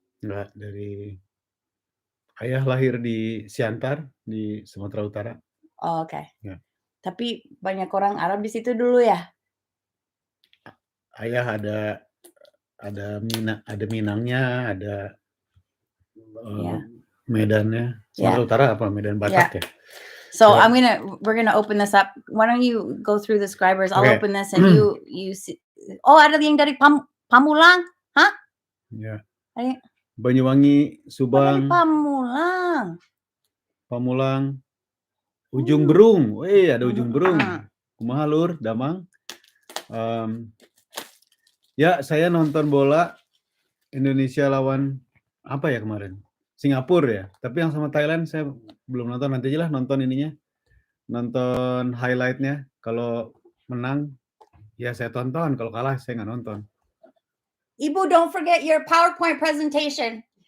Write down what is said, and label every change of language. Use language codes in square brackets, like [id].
[id] Enggak, dari ayah lahir di Siantar di Sumatera Utara. Oh, oke. Ya. Tapi banyak orang Arab di situ dulu ya? Ayah ada Minangnya, ada Medannya. Sumatera Utara apa? Medan Batak ya? [en] So we're gonna open this up. Why don't you go through the subscribers? I'll open this and you see. [id] Oh, ada yang dari Pamulang, hah? Ya. Banyuwangi, Subang. Pamulang. Pamulang. Ujung Berung. Ada Ujung Berung. [su] Kumaha Lur, Damang. [id] Ya, saya nonton bola Indonesia lawan apa ya kemarin? Singapura ya. Tapi yang sama Thailand saya belum nonton. Nanti aja lah nonton ininya. Nonton highlight-nya. Kalau menang, ya saya tonton. Kalau kalah, saya nggak nonton. [en] Ibu, don't forget your PowerPoint presentation.